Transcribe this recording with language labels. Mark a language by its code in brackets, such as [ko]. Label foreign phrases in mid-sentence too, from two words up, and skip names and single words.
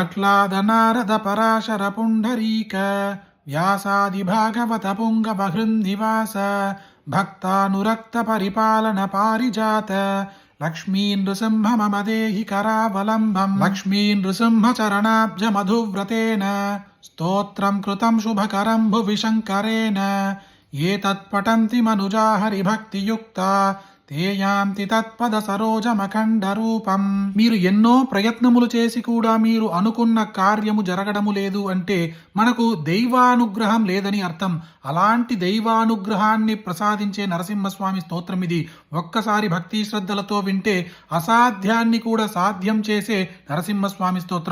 [sa] प्रह्लादनारदपराशरपुण्डरीक व्यासादिभागवत पुङ्गवहृन्निवास भक्तानुरक्तपरिपालनपारिजात लक्ष्मी नृसिंह मम देहि करावलम्बम् लक्ष्मी नृसिंह चरणाब्जमधुव्रतेन स्तोत्रं कृतं शुभकरं भुवि शङ्करेण ये तत्पठन्ति मनुजा हरिभक्तियुक्ता ते యాంతి తత్పద సరోజమఖండ రూపం. [te] మీరు ఎన్నో ప్రయత్నములు చేసి కూడా మీరు అనుకున్న కార్యము జరగడము లేదు అంటే మనకు దైవానుగ్రహం లేదని అర్థం. అలాంటి దైవానుగ్రహాన్ని ప్రసాదించే నరసింహస్వామి స్తోత్రం ఇది. ఒక్కసారి భక్తి శ్రద్ధలతో వింటే అసాధ్యాన్ని కూడా సాధ్యం చేసే నరసింహస్వామి స్తోత్రం.